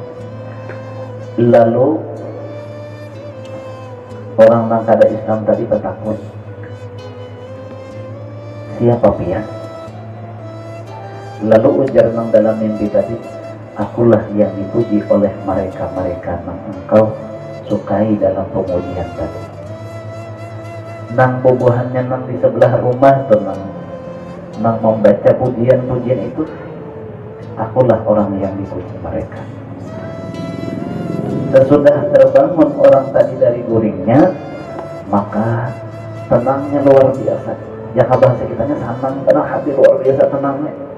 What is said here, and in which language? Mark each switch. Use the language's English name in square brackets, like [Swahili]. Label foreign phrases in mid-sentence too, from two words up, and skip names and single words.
[Banjar] Lalu orang yang kada Islam tadi bertakut, siapa pian? Lalu ujar nang dalam mimpi tadi, [Indonesian] akulah yang dipuji oleh mereka-mereka yang engkau sukai dalam pemujian tadi. [Banjar] Nang bubuhannya nang di sebelah rumah tuh nang membaca pujian-pujian itu, [Indonesian] akulah orang yang dipuji mereka. Sesudah terbangun orang tadi dari guringnya, maka tenangnya luar biasa. Ya bahasa kitanya senang, karena hati luar biasa tenangnya.